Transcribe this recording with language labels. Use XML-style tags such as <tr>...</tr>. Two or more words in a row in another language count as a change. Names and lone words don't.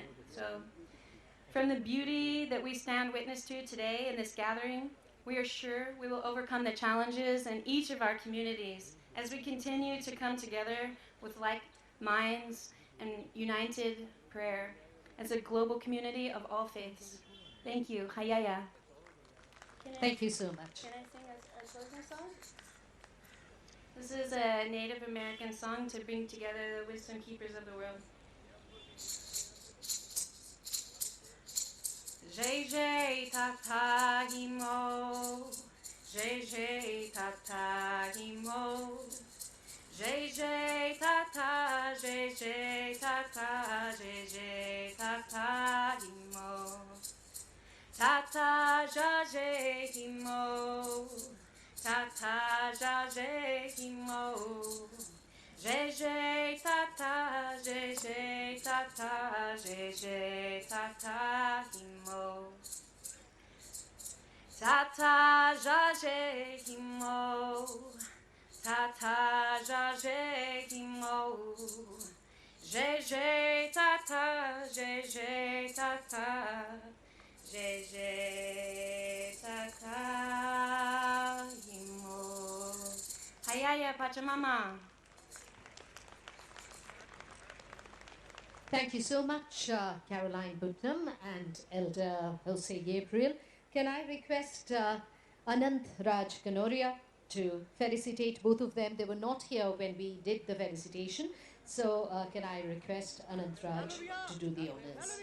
<en>So from the beauty that we stand witness to today in this gathering, we are sure we will overcome the challenges in each of our communities as we continue to come together with like minds and united prayer as a global community of all faiths. Thank you. Hayaya. Thank you so much. Can I sing a closing song? This is a Native American song to bring together the wisdom keepers of the world. Jay tata himo, Jay tata himo, Jay tata, Jay tata, Jay tata himo, tata jaje himo, tata jaje himo, Jeje tata, jeje tata, jeje tata himo. Tata jaje himo. Tata jaje himo. Jeje tata, jeje tata, jeje tata himo. Hayaya Pachamama. Thank you so much, Caroline Putnam and Elder Jose Gabriel. Can I request Anant Raj Kanoria to felicitate both of them? They were not here when we did the felicitation. So can I request Anant Raj to do the honors?</en>